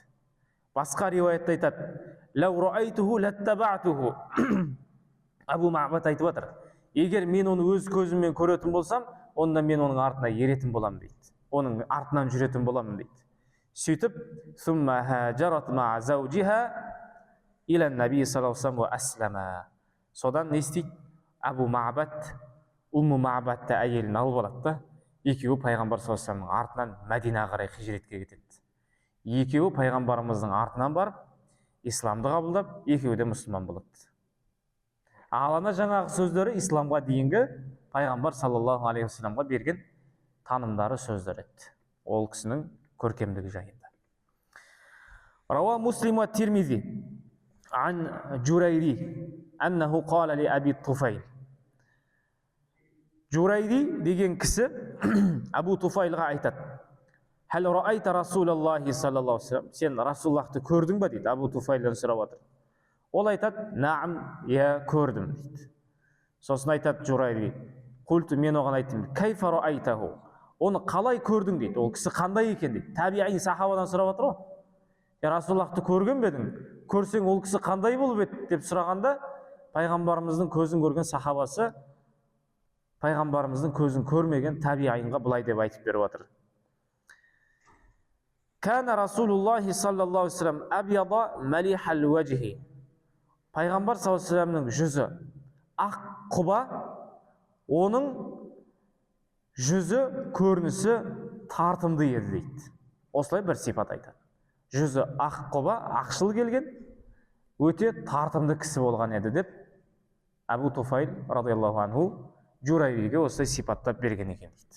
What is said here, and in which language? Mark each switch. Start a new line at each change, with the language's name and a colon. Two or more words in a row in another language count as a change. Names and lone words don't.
Kazakh: Басқа риуаятта айтады,
Arabic: لو رأيته لاتبعته.
Kazakh: Абу Маъбад айтып жатыр, егер мен оны өз көзіммен көретін болсам, онда мен оның артына еретін боламын дейді. Оның артынан жүретін боламын дейді.
Arabic: Сөйтіп, ثم هاجرت مع زوجها إلى النبي صلى الله عليه وسلم.
Kazakh: Содан не істейді? Абу Маъбад Умму Маъбадты әйелін алып алады да, екеуі пайғамбар
Arabic: صلى الله عليه وسلم
Kazakh: артынан Мәдинаға қарай хижретке кетеді. Екеуі пайғамбарымыздың артынан барып, исламды қабылдап, екеуі де мұсылман болады. Ал ана жаңағы сөздері исламға дейінгі пайғамбар
Arabic: صلى الله عليه وسلم
Kazakh: берген танымдары сөздер еді. Ол кісінің көркемдігі жайында.
Arabic: روى مسلم والترمذي عن الجريري أنه قال لأبي الطفيل.
Kazakh: Джурайри деген кісі Абу Туфайлға айтады.
Arabic: هل رأيت رسول الله صلى الله عليه وسلم.
Kazakh: Сен Расулаллахты көрдің ба дейді. Абу Туфайлдан сұрап отыр. Ол айтады, наам, я көрдім дейді. Сосын айтады Джурайри, құлту, мен оған айттым,
Arabic: كيف رأيته.
Kazakh: Оны қалай көрдің дейді. Ол кісі қандай екен дейді. Табиғи сахабадан сұрап отыр ғой. Расулаллахты көрген бе едің? Көрсең ол кісі қандай болып еді деп сұрағанда, пайғамбарымыздың көзін көрген сахабасы пайғамбарымыздың көзін көрмеген табиғинға былай деп айтып беріп жатыр.
Arabic: كان رسول الله صلى الله عليه وسلم أبيض مليح الوجه.
Kazakh: Пайғамбар
Arabic: صلى الله عليه وسلم
Kazakh: жүзі ақ құба, оның жүзі көрінісі тартымды еді дейді. Осылай бір сипат айтады. Жүзі ақ құба, ақшыл келген, өте тартымды кісі болған еді деп Абу Туфайл
Arabic: رضي الله عنه
Kazakh: Журайбиге осылай сипаттап берген екен дейді.